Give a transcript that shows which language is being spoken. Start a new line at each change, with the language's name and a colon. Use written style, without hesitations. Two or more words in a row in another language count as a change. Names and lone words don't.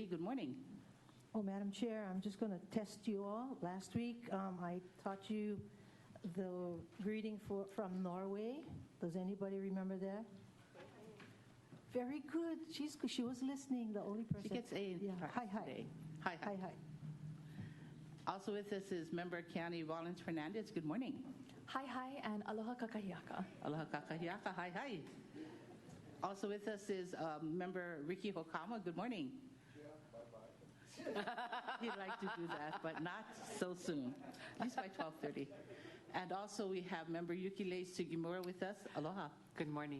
English: Good morning. Oh, Madam Chair, I'm just going to test you all. Last week, I taught you the greeting from Norway. Does anybody remember that? Very good. She was listening, the only person. She gets A. Yeah. Hi, hi. Today. Hi, hi. Hi, hi. Also with us is Member County Rollins Fernandez. Good morning. Hi, hi, and
Hawaiian: aloha kakahiaka. Aloha kakahiaka.
English: Hi, hi. Also with us is Member Ricky Hokama. Good morning. Yeah, bye-bye. He'd like to do that, but not so soon. At least by 12:30. And also we have Member Yukilei Sugimura with us. Aloha. Good morning.